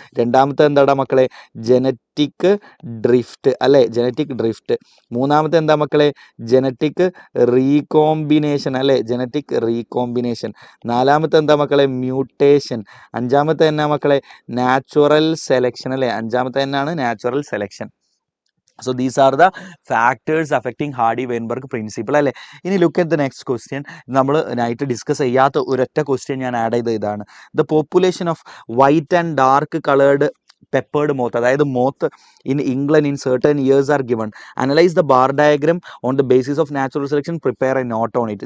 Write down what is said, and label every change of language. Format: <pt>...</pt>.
<ml>രണ്ടാമത്തെ എന്താടാ മക്കളെ? ജനറ്റിക് ഡ്രിഫ്റ്റ് അല്ലേ, ജനറ്റിക് ഡ്രിഫ്റ്റ്. മൂന്നാമത്തെ എന്താ മക്കളെ? ജനറ്റിക് റീകോമ്പിനേഷൻ അല്ലേ, ജനറ്റിക് റീകോമ്പിനേഷൻ. നാലാമത്തെ എന്താ മക്കളെ? മ്യൂട്ടേഷൻ. അഞ്ചാമത്തെ എന്നാ മക്കളെ? നാച്ചുറൽ സെലക്ഷൻ അല്ലേ, അഞ്ചാമത്തെ എന്നാണ് natural selection.</ml> <en>So these are the factors affecting Hardy Weinberg principle</en> <ml>അല്ലേ. ഇനി</ml> <en>Look at the next question.</en> <ml>നമ്മൾ നൈറ്റ് ഡിസ്കസ് ചെയ്യാത്ത ഒരൊറ്റ ക്വസ്റ്റ്യൻ ഞാൻ ആഡ് ചെയ്ത ഇതാണ്.</ml> <en>the population of white and dark coloured peppered moth,</en> <ml>അതായത്</ml> <en>Moth in England in certain years are given. Analyze the bar diagram on the basis of natural selection. Prepare a note on it.</en>